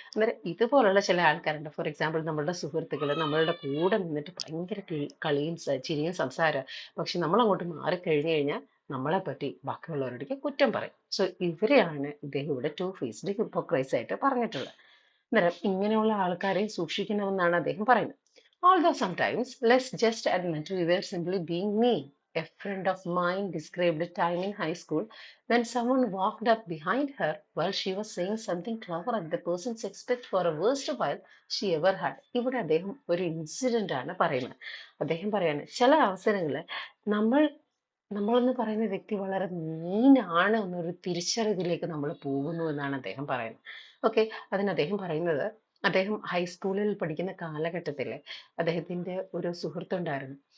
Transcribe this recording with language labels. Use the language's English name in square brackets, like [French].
[Malayalam] അന്നേരം ഇതുപോലുള്ള ചില ആൾക്കാരുണ്ട്. ഫോർ എക്സാമ്പിൾ നമ്മളുടെ സുഹൃത്തുക്കൾ നമ്മളുടെ കൂടെ നിന്നിട്ട് ഭയങ്കര കളിയും ചിരിയും സംസാരം, പക്ഷെ നമ്മൾ അങ്ങോട്ട് മാറിക്കഴിഞ്ഞു കഴിഞ്ഞാൽ നമ്മളെ പറ്റി ബാക്കിയുള്ളവരുടെ കുറ്റം പറയും. സോ ഇവരെയാണ് ഇദ്ദേഹം ഇവിടെ ടു ഫേസ്ഡ് ഹിപ്പോക്രൈറ്റ്സ് ആയിട്ട് പറഞ്ഞിട്ടുള്ളത്. അന്നേരം ഇങ്ങനെയുള്ള ആൾക്കാരെ സൂക്ഷിക്കണമെന്നാണ് അദ്ദേഹം പറയുന്നത്. [English] Although sometimes, let's just admit we were simply being mean. A friend of mine described a time in high school when someone walked up behind her while she was saying something clever at the person's expense for a worst while she ever had. [Malayalam] ഇവിടെ അദ്ദേഹം ഒരു incident ആണ് പറയുന്നത്. അദ്ദേഹം പറയാണ്, ചില അവസരങ്ങളിൽ നമ്മൾ നമ്മളെന്ന് പറയുന്ന വ്യക്തി വളരെ മീനാണ് എന്നൊരു തിരിച്ചറിവിലേക്ക് നമ്മൾ പോകുന്നു എന്നാണ് അദ്ദേഹം പറയുന്നത്. ഓക്കെ, അതിന് അദ്ദേഹം പറയുന്നത്, അദ്ദേഹം ഹൈസ്കൂളിൽ പഠിക്കുന്ന കാലഘട്ടത്തിൽ അദ്ദേഹത്തിന്റെ ഒരു സുഹൃത്തുണ്ടായിരുന്നു.